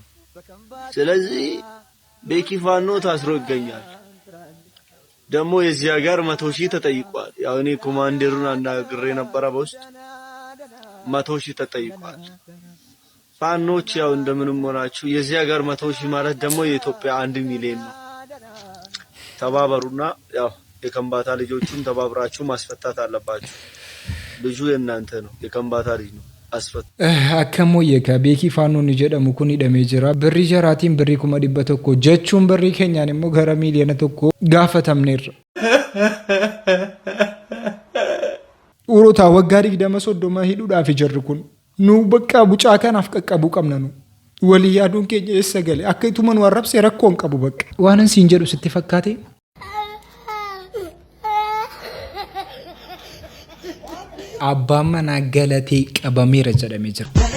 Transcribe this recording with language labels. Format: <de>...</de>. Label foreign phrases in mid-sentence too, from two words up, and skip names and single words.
<am>ስለዚህ ቤኪ ፋኖ ታስሮ ይገኛል ደግሞ የዚህ ሀገር 100,000 ተጠይቋል ያው እኔ ኮማንደሩን አናግሬ ነበር በውስጥ 100,000 ተጠይቋል ፋኖች ያው እንደምንም ሆናችሁ የዚህ ሀገር 100,000 ማለት ደግሞ የኢትዮጵያ 1 ሚሊዮን ነው ተባበሩና ያው የከምባታ ልጆቹን ተባብራችሁ ማስፈታት አለባችሁ ልጁ የእናንተ ነው የከምባታ ልጅ ነው አስፈት</am> <om>akkammoo yeeka beekii faannoon jedhamu kun hidhamee jira birrii jaraatiin birrii 100,000 jechuun birrii keenyaan immoo gara miiliyoona 1 gaafatamneerra urotaa waggaa 20-30 hidhuudhaaf jarri kun nu bakka bucaa kanaaf qaqqabuu qabna nu walii yaaduun keenya eessa gale akka ituma nu arrabse rakkoon qabu bakka waanan siin jedhu sitti fakkaate abbaan manaa galatee qabameera jedhamee jira.</om>